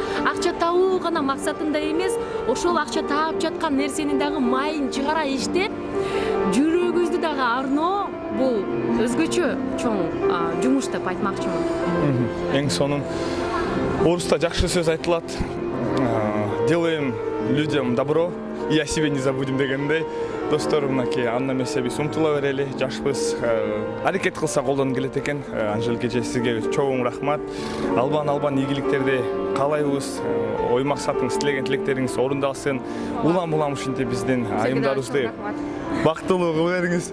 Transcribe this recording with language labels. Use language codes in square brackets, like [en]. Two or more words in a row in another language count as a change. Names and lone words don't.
[ky] Акча табуу гана максатында эмес, ошол акча таап жаткан нерсени дагы майын чыгара иштеп, жүрөгүбүздү дагы арноо, бул өзгөчө чоң жумуш деп айтмакчымын. Эң сонун. Орусда жакшы сөз айтылат. [ru] Делаем людям добро, и о себе не забудем дегендей. [ky] Достор, мынакей анда эмесе биз умтула берели, жашпыз. Аракет кылса колдон келет экен. Анжелика эже, сизге чоң рахмат. Албан ийгиликтерди каалайбыз. Ой максатыңыз, тилеген тилектериңиз орундалсын. Улам ушинтип биздин айымдарыбызды бактылуу кылып бериңиз.